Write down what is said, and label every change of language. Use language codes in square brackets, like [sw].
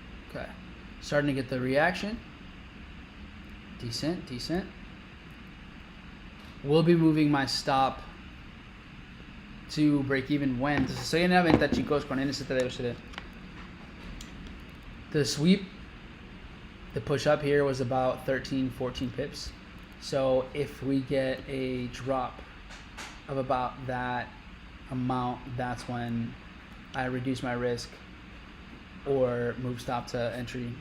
[en] Okay, starting to get the reaction. Decent. We'll be moving my stop to break even when. [es] Estoy en la venta, chicos, con NFP de USD. [en] The sweep, the push up here was about 13-14 pips. So if we get a drop of about that amount, that's when I reduce my risk or move stop to entry.